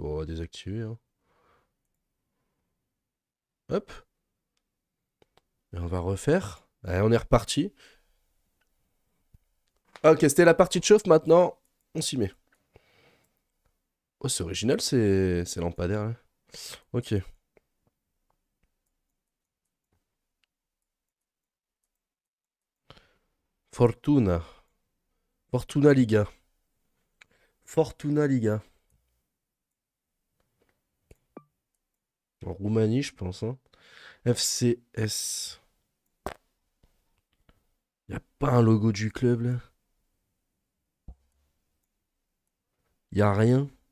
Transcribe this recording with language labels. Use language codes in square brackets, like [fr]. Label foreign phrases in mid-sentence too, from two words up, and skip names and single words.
[fr] On va désactiver, hein. Hop. Et on va refaire. Allez, on est reparti. Ah, ok, c'était la partie de chauffe. Maintenant, on s'y met. Oh, c'est original, c'est lampadaire, hein. Ok. Fortuna. Fortuna Liga. Fortuna Liga. En Roumanie, je pense, hein. FCS. Y a pas un logo du club, là? Y a rien?